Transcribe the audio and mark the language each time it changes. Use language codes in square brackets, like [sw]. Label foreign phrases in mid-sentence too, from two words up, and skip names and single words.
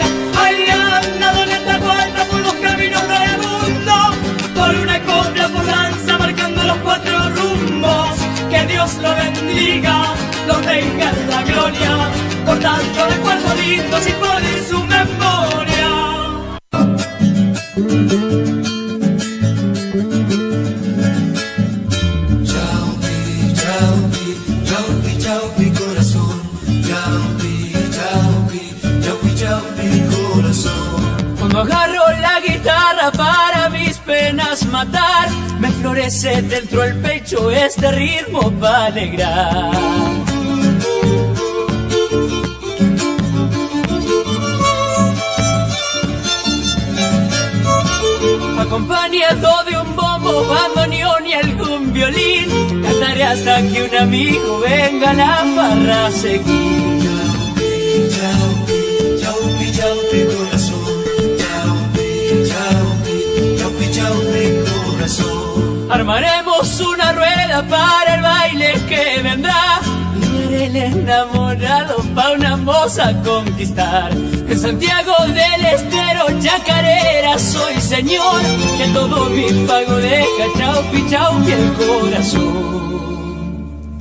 [es] Ahí anda Doleta Aguanta por los caminos del mundo, por una copla por lanza marcando los 4 rumbos. Que Dios lo bendiga, lo tenga en la gloria, por tantos recuerdos lindos y por su memoria. [qu] Chaupi, chaupi, chaupi, chaupi, corazón. Chaupi, chaupi, chaupi, chaupi, [es] corazón. Cuando agarro la guitarra para mis penas matar, me florece dentro el pecho este ritmo para alegrar. Acompañado de un bombo, bandoneón y algún violín, cantaré hasta que un amigo venga a la farra a seguir. [qu] Chaupi, chaupi, chaupi, corazón. Chaupi, chaupi, chaupi, chaupi, [es] corazón. Armaremos una rueda para el baile que vendrá, y haré el enamorado pa' una moza conquistar. En Santiago del Estero, chacarera soy señor, que todo mi pago deja [qu] chaupi, chaupi [es] el corazón.